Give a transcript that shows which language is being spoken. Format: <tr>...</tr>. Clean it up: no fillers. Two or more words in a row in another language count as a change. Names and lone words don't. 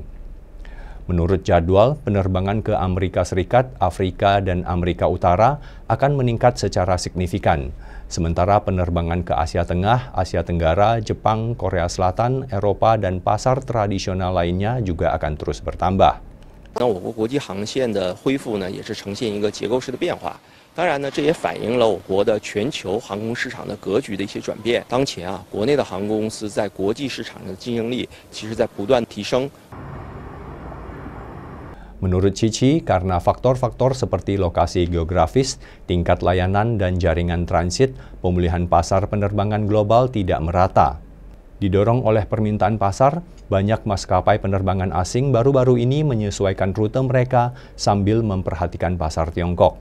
<id>Menurut jadwal, penerbangan ke Amerika Serikat, Afrika, dan Amerika Utara akan meningkat secara signifikan. Sementara penerbangan ke Asia Tengah, Asia Tenggara, Jepang, Korea Selatan, Eropa, dan pasar tradisional lainnya juga akan terus bertambah.</id> <zh>那我国国际航线的恢复呢，也是呈现一个结构式的变化。当然呢，这也反映了我国的全球航空市场的格局的一些转变。当前啊，国内的航空公司在国际市场的竞争力其实在不断提升。</zh> <id>Menurut Cici, karena faktor-faktor seperti lokasi geografis, tingkat layanan, dan jaringan transit, pemulihan pasar penerbangan global tidak merata. Didorong oleh permintaan pasar, banyak maskapai penerbangan asing baru-baru ini menyesuaikan rute mereka sambil memperhatikan pasar Tiongkok.</id>